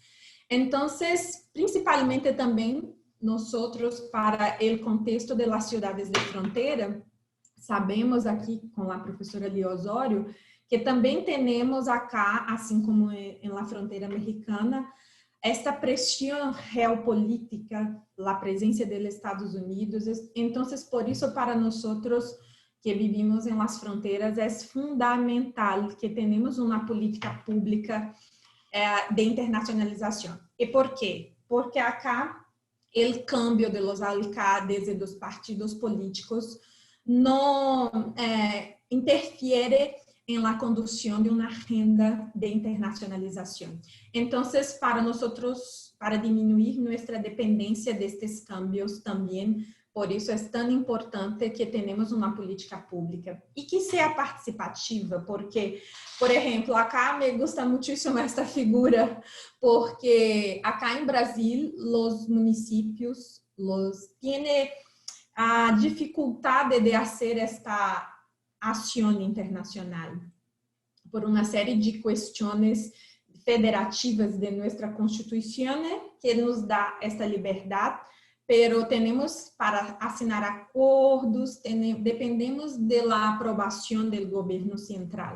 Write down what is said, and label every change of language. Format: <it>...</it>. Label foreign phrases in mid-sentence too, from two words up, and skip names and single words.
<pt>Então, principalmente também, nós, para o contexto das cidades de fronteira, sabemos aqui com a professora Lia Osório, que também temos acá, assim como em la fronteira mexicana, esta pressão geopolítica, a presença dos Estados Unidos. Então, por isso, para nós que vivimos em las fronteiras, é fundamental que tenhamos uma política pública de internacionalização. E por quê? Porque acá o</pt> <es>cambio de los alcaldes</es> <pt>e dos partidos políticos não interfere em la condução de uma agenda de internacionalização. Então, para nós, para diminuir nossa dependência destes cambios também, por isso é tão importante que tenhamos uma política pública e que seja participativa, porque, por exemplo,</pt> <es>acá me gusta</es> <pt>muitíssimo esta figura, porque acá em Brasil, os municípios têm a dificuldade de fazer esta ação internacional por uma série de questões federativas de nossa Constituição, que nos dá esta liberdade, pero temos para assinar acordos, dependemos da aprovação do governo central.</pt>